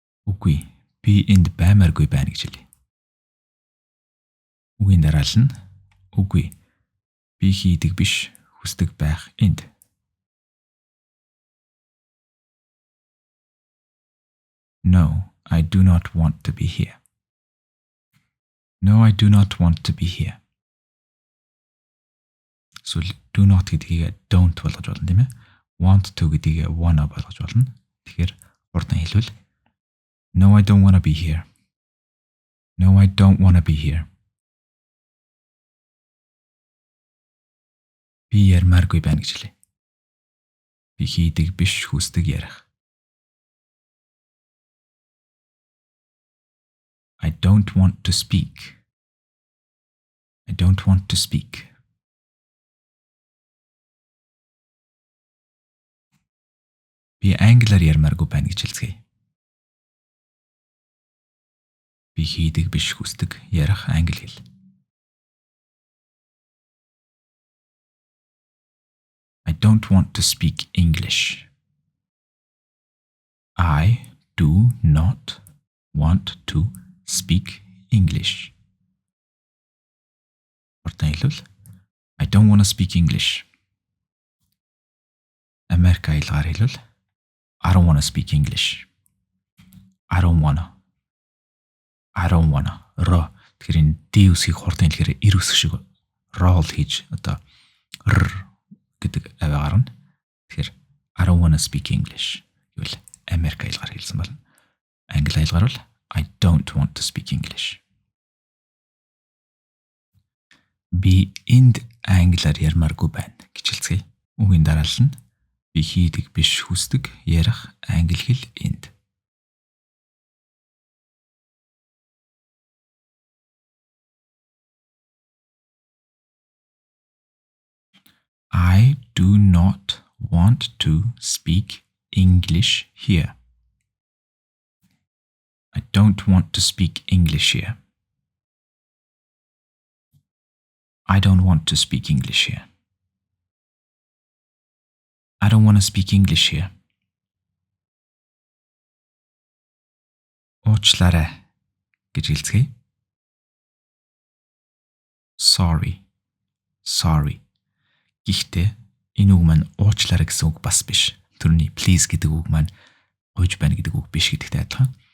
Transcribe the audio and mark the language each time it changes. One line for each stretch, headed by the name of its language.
Mongolian: Үгүй, би энд баймааргүй байна гэж хэлье. Үгийн дараал нь үгүй, би хийдэг биш, хүсдэг байх энд.
English: No, I do not want to be here. No, I do not want to be here. So do not
Mongolian: гэдгийг
English: don't
Mongolian: болгож болно тийм ээ.
English: Want to
Mongolian: гэдгийг
English: wanna
Mongolian: болгож болно. Тэгэхээр хурдан хэлвэл
English: No, I don't want to be here. No, I don't want to be here.
Mongolian: Би ярмааргүй байна гэж хэлье. Би хийдэг биш, хүсдэг ярих.
English: I don't want to speak. I don't want to speak.
Mongolian: Би англиар ярмааргүй байна гэж хэлцгээе. Би хийдэг биш, хүсдэг ярих англи хэл.
English: I don't want to speak English. I do not want to speak English.
Mongolian: Хурдан хэлвэл
English: I don't want to speak English.
Mongolian: Америк аялгаар хэлвэл
English: I don't want to speak English. I don't wanna. Ро.
Mongolian: Тэгэхээр энэ D үсгийг хурдан хэлэхээр эр үсэг шиг roll хийж одоо r гэдэг аваа гарна. Тэгэхээр
English: I don't wanna speak English
Mongolian: гэвэл Америк аялгаар хэлсэн байна. Англи аялгаар бол
English: I don't want to speak English.
Mongolian: Би энд англиар ярмааргүй байна гэж хэлцгээе. Үгийн дараал нь би хийдэг биш, хүсдэг ярих англи хэл энд.
English: I do not want to speak English here. I don't want to speak English here. I don't want to speak English here. I don't want to speak English here.
Mongolian: Уучлаарай гэж хэлцгээе.
English: Sorry.
Mongolian: Гэхдээ энэ үг маань уучлаарай гэсэн үг бас биш. Түрүүний please гэдэг үг маань гуйж байна гэдэг үг биш гэдэгтэй адилхан.